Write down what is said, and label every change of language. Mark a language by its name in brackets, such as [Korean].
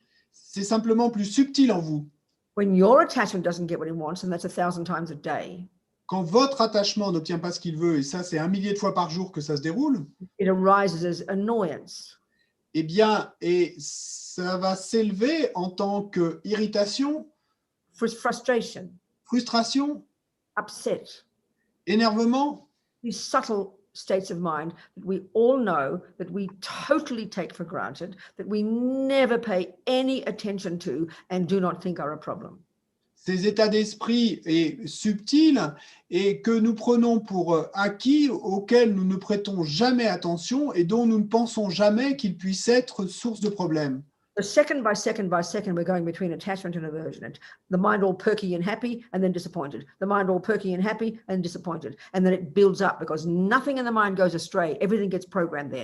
[French] C'est simplement plus subtil en vous. [English] When your attachment doesn't get what it wants, and that's 1,000 times a day, [French] Quand votre attachement n'obtient pas ce qu'il veut, et ça, c'est 1 millier de fois par jour que ça se déroule, [English] it arises as annoyance. [French] eh bien, et ça va s'élever en tant qu'irritation, [English] Frustration, [French] frustration, [English] upset, [French] énervement, [English] these subtle states of mind that we all know, that we totally take for granted, that we never pay any attention to and do not think are a problem. [French] ces états d'esprit subtils et que nous prenons pour acquis, auxquels nous ne prêtons jamais attention et dont nous ne pensons jamais qu'ils puissent être source de problèmes. [English] So second by second by second, we're going between attachment and aversion. And the mind all perky and happy, and then disappointed. The mind all perky and happy, and disappointed. And then it builds up because nothing in the mind goes astray. Everything gets programmed there.